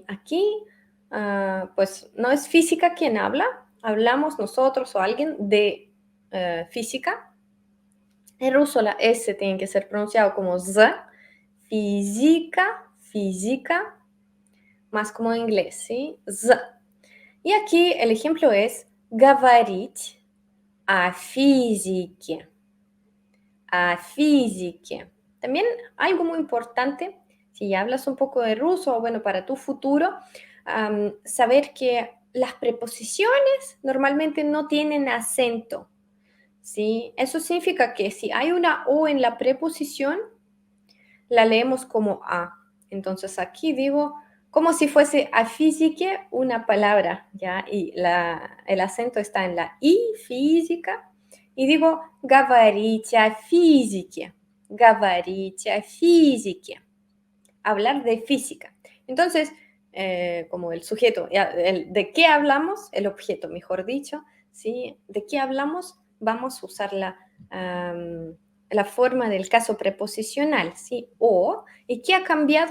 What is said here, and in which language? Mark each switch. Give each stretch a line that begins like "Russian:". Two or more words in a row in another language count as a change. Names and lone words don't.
Spanish: Aquí, pues, no es física quien habla, hablamos nosotros o alguien de física. En ruso la S tiene que ser pronunciado como Z, física, física, más como en inglés, ¿sí? Z. И aquí el ejemplo es
Russian: говорить о физике. О физике.
Spanish: También algo muy importante, si ya hablas un poco de ruso, o bueno, para tu futuro, saber que las preposiciones normalmente no tienen acento, ¿sí? Eso significa que si hay una O en la preposición, la leemos como A. Entonces aquí digo como si fuese a física una palabra, ¿ya? Y el acento está en la I, física, y digo
Russian: говорить о физике, говорить о физике,
Spanish: hablar de física. Entonces, como el sujeto, ya, ¿de qué hablamos? El objeto, mejor dicho, ¿sí? ¿De qué hablamos? Vamos a usar la forma del caso preposicional, ¿sí? O, ¿y qué ha cambiado?